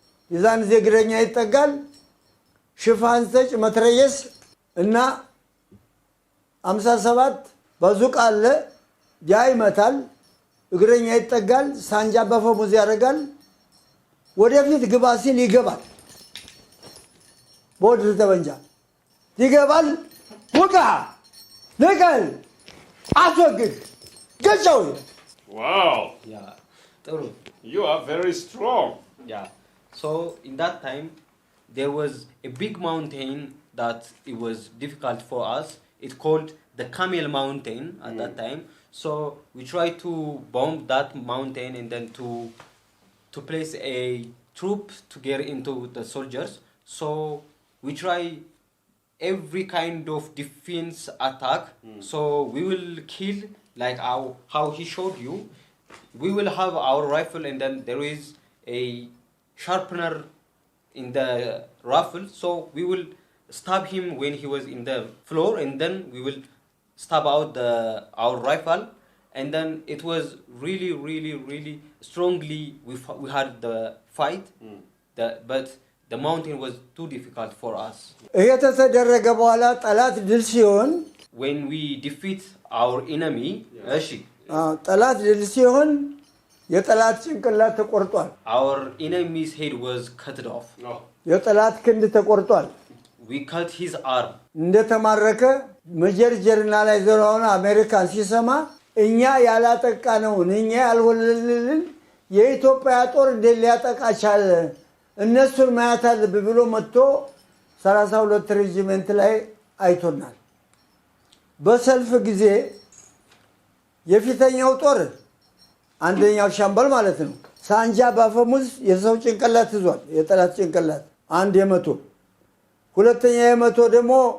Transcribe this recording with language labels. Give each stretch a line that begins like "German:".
Amharic: የዛን እግረኛ ይጠጋል ሽፋን ሰጭ መትረየስ እና 57 ባዙቃ አለ ያ ይመታል እግረኛ ይጠጋል ሳንጃ በፈሙዝ ያደርጋል ወደፊት ግባ ሲል ይገባል ቦድር ተበንጃ ይገባል ወጋ ነቀል አስወግድ ገጫው
English: wow
Amharic: yeah ጥሩ
English: you are very strong yeah so in that time there was a big mountain that it was difficult for us. It's called the Camel Mountain at that time. So we tried to bomb that mountain and then to place a troop to get into the soldiers. So we try every kind of defense attack. So we will kill like how he showed you. We will have our rifle and then there is a sharpener in the rifle. So we will stab him when he was in the floor and then we will stab out our rifle. And then it was really strongly we had the fight. But the mountain was too difficult for us.
Amharic: እየተደረገ በኋላ ጠላት ድል ሲሆን
English: When we defeat our enemy,
Amharic: ጠላት ድል ሲሆን የጠላት ጭንቅላት ተቆርጧል።
English: our enemy's head was cut off.
Amharic: የጠላት ክንድ ተቆርጧል።
English: We cut his arm.
Amharic: እንደተማረከ መጀርጀርና ላይ ዘራውን አሜሪካን ሲሰማ እኛ ያላጠቃነው እኛ ያልወለልን የኢትዮጵያ ጦር እንዴት ሊያጠቃ ቻለ? እነሱን ማያት አለብን ብሎ መጥቶ 32 ሬጂመንት ላይ አይቶናል። በሰልፍ ጊዜ የፊተኛው ጦር አንደኛው ሻምበል ማለት ነው ሳንጃ ባፈሙዝ የሰው ጭንቅላት ይዟል። የጠላት ጭንቅላት አንድ የመቶ ሁለተኛ የመቶ ደግሞ